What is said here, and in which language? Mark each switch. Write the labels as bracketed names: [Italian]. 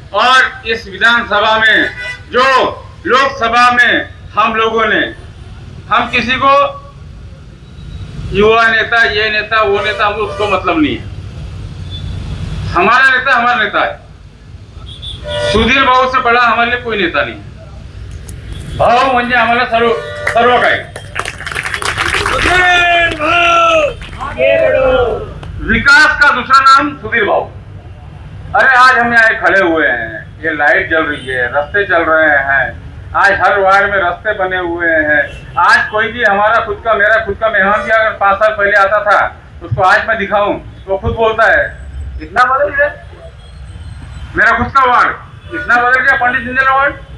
[Hindi] और इस विधानसभा में जो लोकसभा में हम लोगों ने, हम किसी को युवा नेता, ये नेता, वो नेता, हमको उसको मतलब नहीं है। हमारा नेता हमारा नेता है। सुधीर भाऊ से बड़ा हमारे लिए कोई नेता नहीं है। [Marathi] भाऊ म्हणजे आम्हाला सर्व काही। [Hindi] विकास का दूसरा नाम सुधीर भाऊ। अरे आज हम यहाँ खड़े हुए हैं, ये लाइट जल रही है, रास्ते चल रहे हैं, आज हर वार्ड में रास्ते बने हुए हैं। आज कोई भी हमारा खुद का, मेरा खुद का मेहमान भी अगर 5 साल पहले आता था, उसको आज मैं दिखाऊं तो खुद बोलता है इतना बदल गया मेरा खुद का वार्ड, इतना बदल गया पंडित दीनदयाल वार्ड।